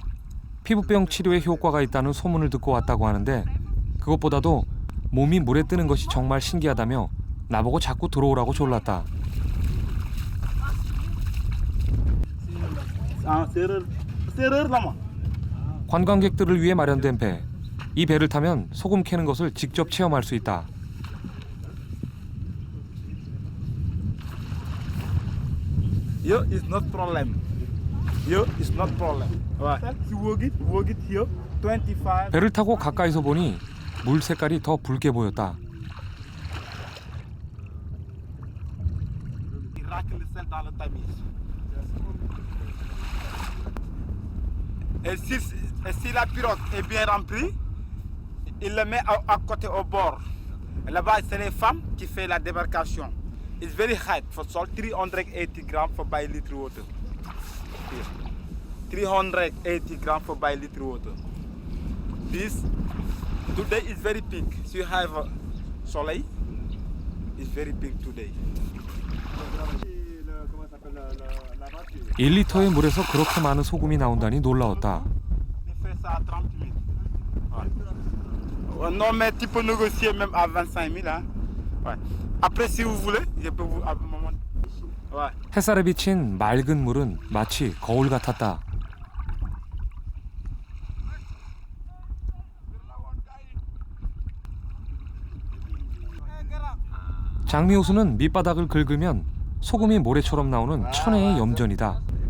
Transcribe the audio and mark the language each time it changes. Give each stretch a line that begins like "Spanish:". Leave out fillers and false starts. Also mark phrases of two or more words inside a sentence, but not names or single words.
Korean: 피부병 치료에 효과가 있다는 소문을 듣고 왔다고 하는데 그것보다도 몸이 물에 뜨는 것이 정말 신기하다며 나보고 자꾸 들어오라고 졸랐다. 관광객들을 위해 마련된 배. 이 배를 타면 소금 캐는 것을 직접 체험할 수 있다.
English: Here is not problem. Here is not problem. Right. You work it here. 25.
Korean: 배를 타고 가까이서 보니 물 색깔이 더 붉게 보였다.
French: Il racle le sel dans le tamis. Et si la pirogue est bien remplie, il le met à côté au bord. Et là-bas, c'est les femmes qui font la débarcation.
English: It's very high for salt, 380 grams for by liter water. Here. 380 grams for by liter water. This today is very pink. So you have soleil, it's very pink today.
Korean: 1리터의 물에서 그렇게 많은 소금이 나온다니 놀라웠다.
French: On fait ça à 30 000. Ouais. Non, mais tu peux négocier même à 25 000. Hein? Ouais. Après, si vous voulez, je peux vous. Ouais.
Korean: 햇살에 비친 맑은 물은 마치 거울 같았다. 장미호수는 밑바닥을 긁으면 소금이 모래처럼 나오는 천혜의 염전이다.